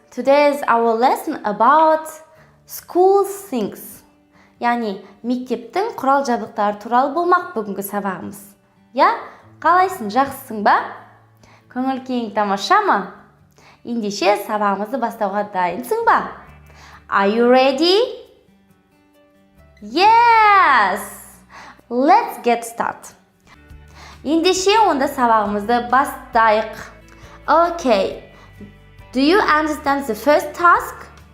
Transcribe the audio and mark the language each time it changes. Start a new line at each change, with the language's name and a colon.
English: Today is our lesson about school things.
Kazakh: Яғни, мектептің құрал жабдықтары туралы болмақ бүгінгі сабағымыз. Я, қалайсың, жақсысың ба? Көңіл күйің тамаша ма? Ендеше сабағымызды бастауға дайынсың ба?
English: Are you ready? Yes! Let's get started.
Kazakh: Ендеше онда сабағымызды бастайық.
English: Okay. Do you understand the first task?